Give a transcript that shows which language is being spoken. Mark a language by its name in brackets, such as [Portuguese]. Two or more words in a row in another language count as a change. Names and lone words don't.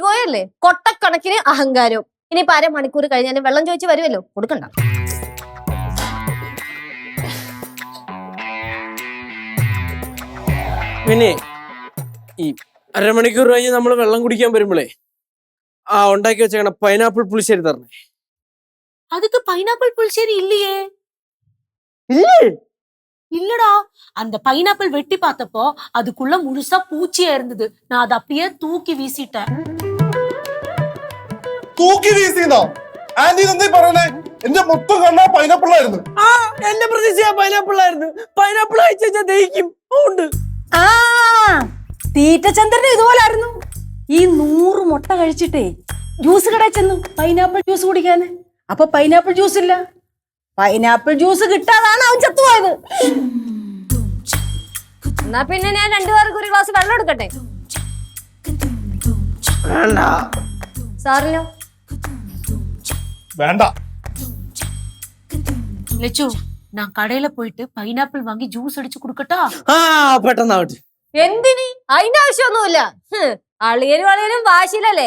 [Malayalam] രണ്ടിന് ഈഗോയല്ലേ, കൊട്ടക്കണക്കിന് അഹങ്കാരവും. ഇനിയിപ്പോ അരമണിക്കൂർ കഴിഞ്ഞാലും വെള്ളം ചോദിച്ച് വരുമല്ലോ, കൊടുക്കണ്ട. പിന്നെ ഈ അരമണിക്കൂർ കഴിഞ്ഞ് നമ്മൾ വെള്ളം കുടിക്കാൻ വരുമ്പോഴേ ഉണ്ടാക്കി വെച്ചേക്കണ പൈനാപ്പിൾ പുളിശ്ശേരി തരണേ. [Tamil] அதுக்கு பைனாப்பிள் புளிச்சேரி இல்லையே. [Malayalam] ഇല്ലേ? [Tamil] இல்லடா, அந்த பைனாப்பிள் வெட்டி பார்த்தப்போ அதுக்குள்ள முழுசா பூச்சியா இருந்தது. நான் அதை அப்படியே தூக்கி வீசிட்டேன். [Malayalam] തൂക്കി വീസിന്നോ? ആന്റി എന്താ പറയണേ? എന്റെ മൊത്തം കണ്ണാ പൈനാപ്പിൾ ആയിരുന്നു. എന്റെ പ്രതീക്ഷ പൈനാപ്പിൾ ആയിരുന്നു. പൈനാപ്പിൾ കഴിച്ചാൽ ദഹിക്കും. ഉണ്ട്. ആ തീറ്റച്ചന്ദ്രന് ഇതുപോലായിരുന്നു. ഈ 100 മുട്ട കഴിച്ചിട്ടേ ജ്യൂസ് കടയിൽ ചെന്നു [English] pineapple juice [Malayalam] കുടിക്കാന്. അപ്പൊ [English] pineapple juice [Malayalam] ഇല്ല. [English] pineapple juice [Malayalam] കിട്ടാതാണ് അവൻ ചത്തുപോയത്. എന്നാ പിന്നെ ഞാൻ 2 പേർക്ക് ഒരു ഗ്ലാസ് വെള്ളം എടുക്കട്ടെ? വേണ്ട. സാറിനോ? വേണ്ട. [Tamil] லெச்சு, நான் கடையில போயிட்டு பைனாப்பிள் வாங்கி ஜூஸ் அடிச்சு குடுக்கட்டா? [Malayalam] പെട്ടെന്നാവട്ടെ. എന്തിന്? അതിന്റെ ആവശ്യമൊന്നുമില്ല. അളിയനും വാശിയിലല്ലേ.